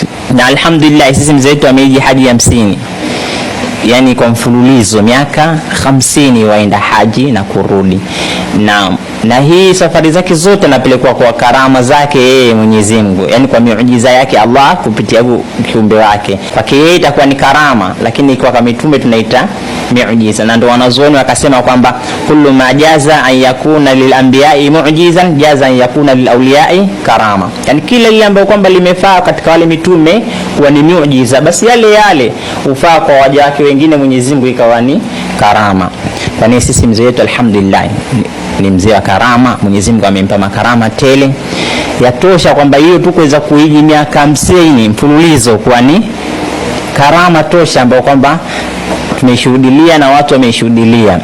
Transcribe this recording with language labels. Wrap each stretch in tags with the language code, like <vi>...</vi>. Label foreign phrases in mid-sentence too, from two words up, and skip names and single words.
<sw>Na alhamdulillah sisi mzee wetu ameji haji 50. Yani kwa mfululizo miaka 50 waenda haji na kurudi. Na hii safari zake zote anapelekwa kwa karama zake yeye Mwenyezi Mungu, yani kwa miujiza yake Allah kupitia kiumbe wake. Kwake yeye itakuwa ni karama, lakini kwa mitume tunaita miujiza. Na ndio wanazuoni wakasema kwamba</sw> <ar>كل ما جاز أن يكون للأنبياء معجزا جاز أن يكون للأولياء كرامة,</ar> <sw>yani kila ile ambayo kwamba limefaa katika wale mitume kuwa ni miujiza, basi yale ufaa kwa waja wake wengine Mwenyezi Mungu ikawa ni karama. Kwa nini sisi mzee wetu alhamdulillah ni mzee wa karama, Mwenyezi Mungu amempa makarama tele. Yatosha kwamba hiyo tu kuweza kuiji miaka 50 mfululizo kuwa ni karama tosha ambayo kwamba tumeshuhudia na watu wameshuhudia.</sw>